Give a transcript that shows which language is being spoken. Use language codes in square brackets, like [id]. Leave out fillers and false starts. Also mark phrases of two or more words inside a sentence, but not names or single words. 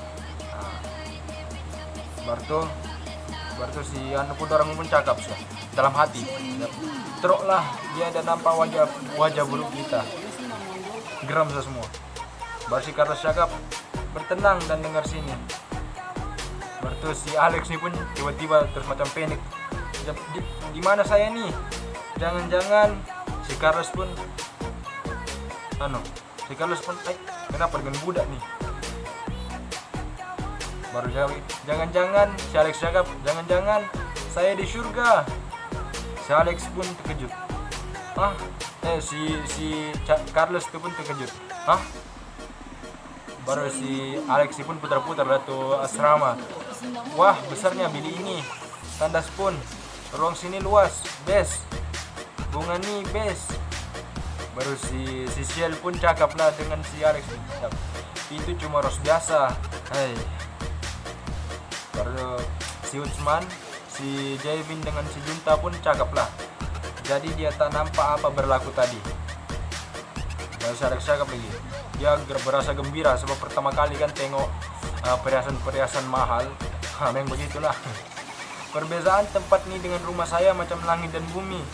[ms] Baru si anu pun orang pun cakap sih dalam hati. Teruklah dia ada nampak wajah buruk kita. Geram semua. Baru si Carlos cakap, bertenang dan dengar sini. Baru si Alex ini pun tiba-tiba terus macam panik. Di mana saya nih? Jangan-jangan si Carlos pun kenapa dengan budak nih? Baru jangan-jangan si Alex cakap, jangan-jangan saya di surga. Si Alex pun terkejut. Si Carlos itu pun terkejut. Baru si Alex pun putar-putar datu asrama. Wah, besarnya bilik ini. Tandas pun. Ruang sini luas, best. Bunga nih best. Baru si Shell pun cakaplah dengan si Alex. Itu cuma ros biasa. Baru si Utsman, si Javin dengan si Junta pun cakaplah. Jadi dia tak nampak apa berlaku tadi. Baru si Alex cakap lagi. Dia berasa gembira sebab pertama kali kan tengok perhiasan mahal. Memang begitulah. Perbezaan tempat ini dengan rumah saya macam langit dan bumi.